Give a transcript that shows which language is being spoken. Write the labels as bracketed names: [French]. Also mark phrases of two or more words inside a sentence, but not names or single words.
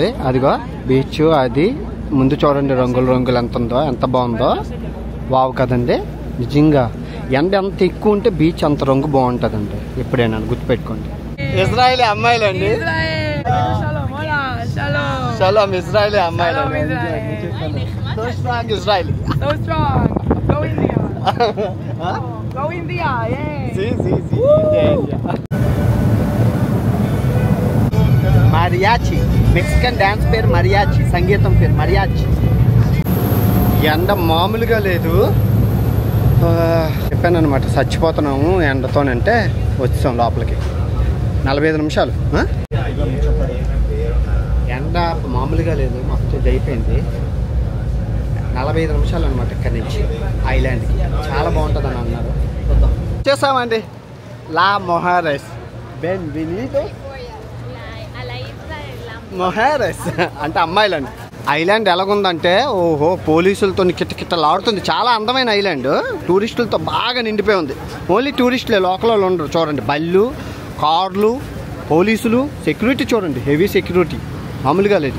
[Telugu] అదిగో బీచ్, అది ముందు చూడండి రంగులు ఎంత ఉందో, ఎంత బాగుందో. వావ్ కదండి నిజంగా. ఎండ ఎంత ఎక్కువ ఉంటే బీచ్ అంత రంగు బాగుంటుందండి. ఎప్పుడైనా గుర్తుపెట్టుకోండి. ఇజ్రాయేలీ అమ్మాయిలండి, షలోమ్ ఇజ్రాయేలీ అమ్మాయిలు. [English] so strong Israeli. So strong. Go India. Huh? Go India. Yay. [Spanish] Sí. India. Mariachi. [Telugu] మెక్సికన్ డ్యాన్స్ పేరు mariachi. సంగీతం పేరు mariachi. ఎండ మామూలుగా లేదు. చెప్పాను అనమాట, చచ్చిపోతున్నాము ఎండతోనంటే వచ్చాం లోపలికి. 45 నిమిషాలు. ఎండ మామూలుగా లేదు, మొత్తం అయిపోయింది. 45 నిమిషాలు అనమాట ఇక్కడ నుంచి ఐలాండ్కి. చాలా బాగుంటుందని అన్నారు. చూద్దాం. చేసామండి [Spanish] las mujeres. Bienvenido A la isla de Lambo. [Telugu] మొహేరస్ అంటే అమ్మాయిలండి. ఐలాండ్ ఎలాగుందంటే ఓహో పోలీసులతో కిట్టకిట్టలాడుతుంది. చాలా అందమైన ఐలాండ్, టూరిస్టులతో బాగా నిండిపోయి ఉంది. ఓన్లీ టూరిస్టులే, లోకల్ వాళ్ళు ఉండరు. చూడండి బళ్ళు, కార్లు, పోలీసులు, సెక్యూరిటీ చూడండి, [English] heavy security [Telugu] మామూలుగా లేదు.